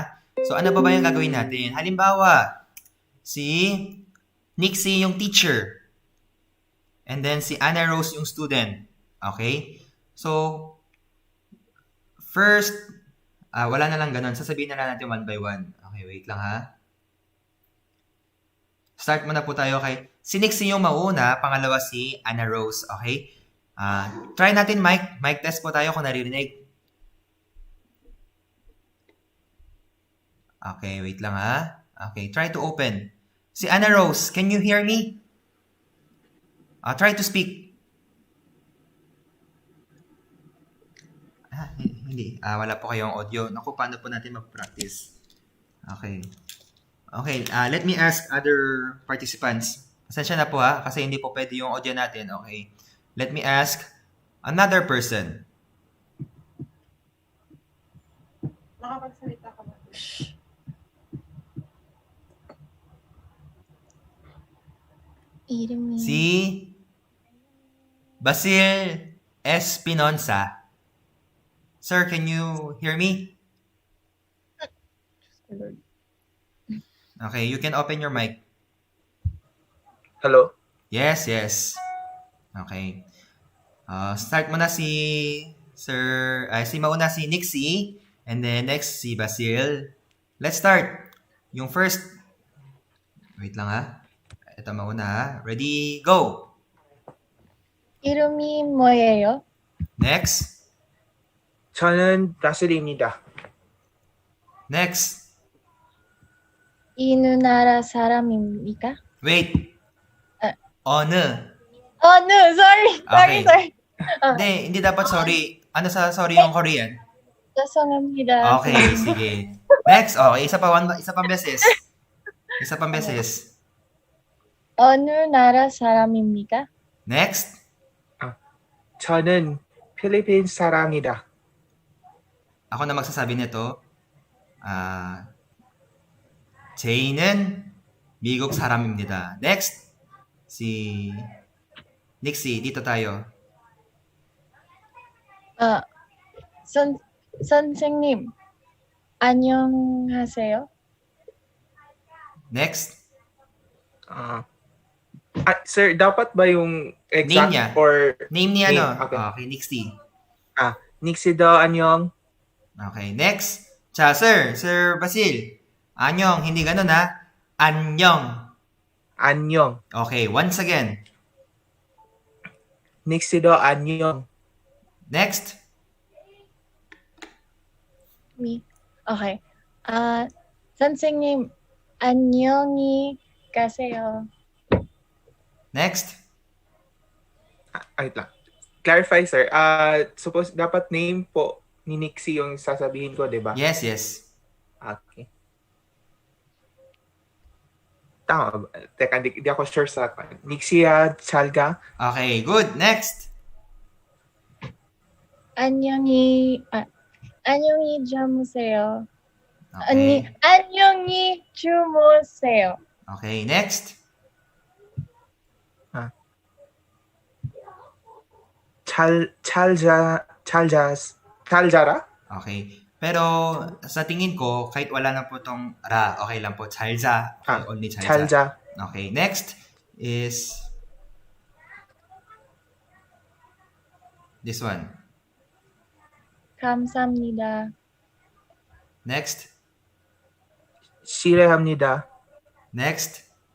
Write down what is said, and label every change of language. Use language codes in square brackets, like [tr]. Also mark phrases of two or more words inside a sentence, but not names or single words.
[tl] So, ano ba yung gagawin natin? Halimbawa, si Nixie yung teacher. And then, si Anna Rose yung student. Okay? So, first, wala na lang ganun. Sasabihin na lang natin one by one. Okay, wait lang ha. Start muna po tayo kay si Nixie yung mauna, pangalawa si Anna Rose. Okay? Try natin [en] mic test [tl] po tayo kung naririnig. Okay, wait lang ha. [en] Okay, try to open. Si Anna Rose, can you hear me? Try to speak. [tl] Hindi. Wala po kayong audio. Naku, paano po natin mag-practice? Okay. [en] Okay, let me ask other participants. [tl] Pasensya na po ha, kasi hindi po pwede yung audio natin. Okay. [en] Let me ask another person. [tl] Makapagsalita ka ba? [ko] 이름이 [tl] Si Basil Espinosa. [en] Sir, can you hear me? Okay, you can open your mic. Hello? [tl] Yes. Okay. Start mo na si mauna si Nixie, [en] and then next si Basil. Let's start. [tl] Yung first. Wait lang ha. Ito mauna ha. [en] Ready, go. [ko] 이름이 뭐예요? [en] Next. [ko] 저는 바슬입니다. [en] Next. [ko] 이 누나라 사람입니까? [en] Wait. 어느. No, sorry. Okay. Sorry. [tl] Hindi dapat sorry. Ano sa sorry yung Korean? [ko] 죄송합니다. [tl] Okay, sige. Next. Okay, isa pang beses. Isa pang beses. [ko] 어느 나라 사람입니까? [en] Next. [ko] 저는 필리핀 사람이다. [tl] Ako na magsasabi nito. [ko] 제이는 미국 사람입니다. [tl] Next. Si Nixie, dito tayo. [ko] 선생님, 안녕하세요. [en] Next. [tl] Sir, dapat ba yung exact Name niya. [en] or [tl] Name niya, no? Okay. [en] Okay, Nixie. [ko] 닉시더 안녕. [en] Okay, next. 자, Sir Basil. [tl] 안녕, hindi ganun ha. [ko] 안녕. 안녕. [en] Okay, once again. [ko] 닉시더 안녕. [en] Next. Okay. [ko] 선생님, 안녕히 가세요. [en] Next. Wait lang. Clarify, sir. [tl] Suppose dapat name po ni Nixie yung sasabihin ko, di ba? [en] Yes. [tl] Okay. Tama ba? Teka, di ako sure sa Nixia Chalga. [en] Okay, good. Next. [ko] 안녕히 주무세요. [en] Okay. [ko] 안녕히 주무세요. [en] Okay, next. [ko] 찰자라? [en] Okay. [tl] Pero sa tingin ko, kahit wala na po tong ra, okay lang po. [en] 잘자. Okay, only 잘자. [ko] 찰자. [en] Okay, next is this one. [ko] 감사합니다. [en] Next. [ko] 실례합니다. [en] Next.